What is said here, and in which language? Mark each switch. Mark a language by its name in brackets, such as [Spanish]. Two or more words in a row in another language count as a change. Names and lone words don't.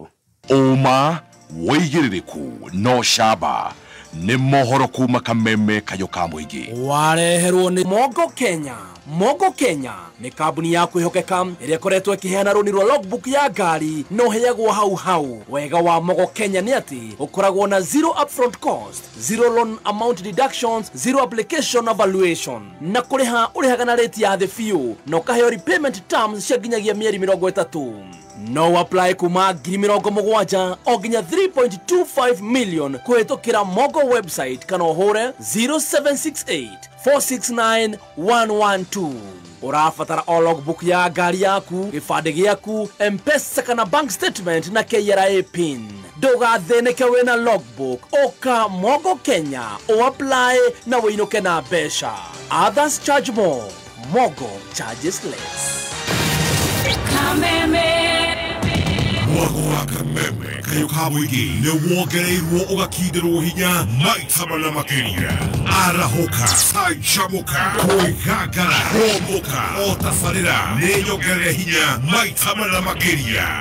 [Kikuyu] Ũma wĩigĩrĩrĩku no camba nĩ mohoro kuma kameme kayo ka mũingĩ. Wareherwo nĩ Mogo Kenya. Mogo Kenya nĩ kambuni ya kwĩhokeka ĩrĩa ĩkoretwo ĩkĩheana rũni rwa logbook ya ngari no heagwo hau. Wega wa Mogo Kenya nĩ atĩ ũkoragwo na [English] zero upfront cost, zero loan amount deductions, zero application evaluation [Kikuyu] na kũrĩha ũrĩhaga na rate ya thĩ biũ na ũkaheo [English] repayment terms [Kikuyu] cia nginyagia mĩeri 30. No apply kuma 70,000 o nginya 3.25 million kũhetũkĩra Mogo website kana ũhũre 0768 469 112. Ũrabatara o logbook ya ngari yaku, gĩbandĩ gĩaku, M-Pesa kana [English] bank statement [Kikuyu] na KRA pin. Ndũgathĩnĩke wĩna logbook, ũka Mogo Kenya, apply na wĩinũke na mbeca. [English] Others charge more, Mogo charges less. [Kikuyu] Mwako wa kameme kayo ka mũingĩ nĩ wongereirwo ũgakindĩrwo hinya maita mana makĩria. Arahoka, canjamũka, kwĩgangara, homoka, o tabarĩra nĩ nyongerere hinya maita mana makĩria.